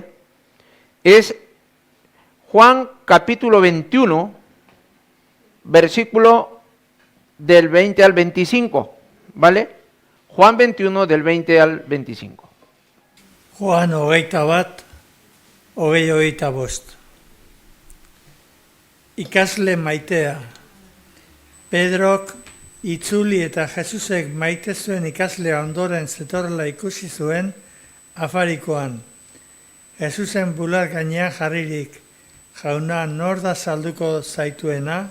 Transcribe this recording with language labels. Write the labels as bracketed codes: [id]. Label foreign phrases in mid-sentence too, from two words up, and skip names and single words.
[es] Es Juan capítulo 21, versículo del 20 al 25, ¿vale? Juan 21 del 20 al 25. Juan 21, 25. [eu] Ikasle maitea. Pedrok itzuli eta Jesusek maite zuen ikaslea ondoren zetorrela ikusi zuen afarikoan. Jesusen bular gainean jarririk, jauna, nor da salduko zaituena?